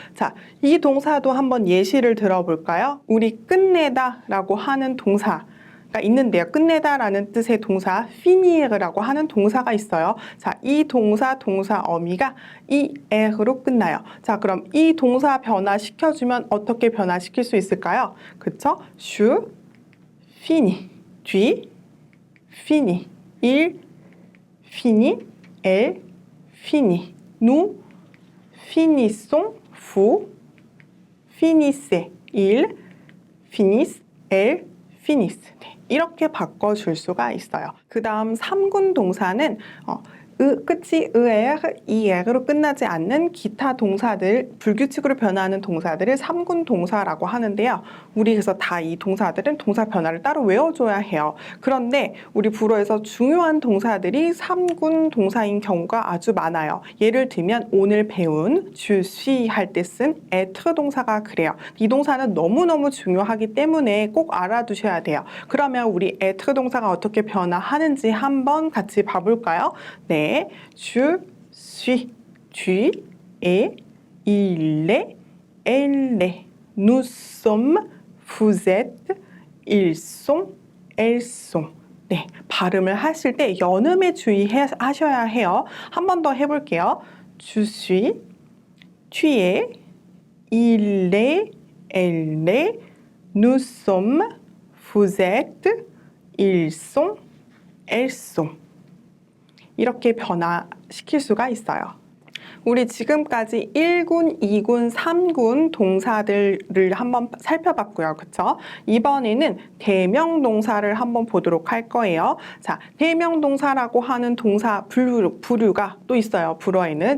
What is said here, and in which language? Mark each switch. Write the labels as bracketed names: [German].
[Korean] 자, 이 동사도 한번 예시를 들어볼까요? 우리 끝내다 라고 하는 동사가 있는데요. 끝내다라는 뜻의 동사 finir라고 하는 동사가 있어요. 자, 이 동사 어미가 이에로 끝나요. 자, 그럼 이 동사 변화시켜주면 어떻게 변화시킬 수 있을까요? 그쵸? [French] je finis, tu finis, il finit, elle finit, nous finissons, vous finissez, ils finissent, elles finissent. [Korean] 네, 이렇게 바꿔줄 수가 있어요. 그 다음 3군 동사는 끝이 이에로 끝나지 않는 기타 동사들, 불규칙으로 변화하는 동사들을 3군 동사라고 하는데요. 우리 그래서 다 이 동사들은 동사 변화를 따로 외워줘야 해요. 그런데 우리 불어에서 중요한 동사들이 3군 동사인 경우가 아주 많아요. 예를 들면 오늘 배운 [French] je suis [Korean] 할 때 쓴 être 동사가 그래요. 이 동사는 너무너무 중요하기 때문에 꼭 알아두셔야 돼요. 그러면 우리 être 동사가 어떻게 변화하는지 한번 같이 봐볼까요? 네. [French] Je suis, tu es, il est, elle est, nous sommes, vous êtes, ils sont, elles sont. [Korean] 네, 발음을 하실 때 연음에 주의하셔야 해요. 한 번 더 해볼게요. [French] Je suis, tu es, il est, elle est, nous sommes, vous êtes, ils sont, elles sont. [Korean] 이렇게 변화시킬 수가 있어요. 우리 지금까지 1군, 2군, 3군 동사들을 한번 살펴봤고요. 그쵸? 이번에는 대명동사를 한번 보도록 할 거예요. 자, 대명동사라고 하는 동사 부류가 또 있어요. 불어에는.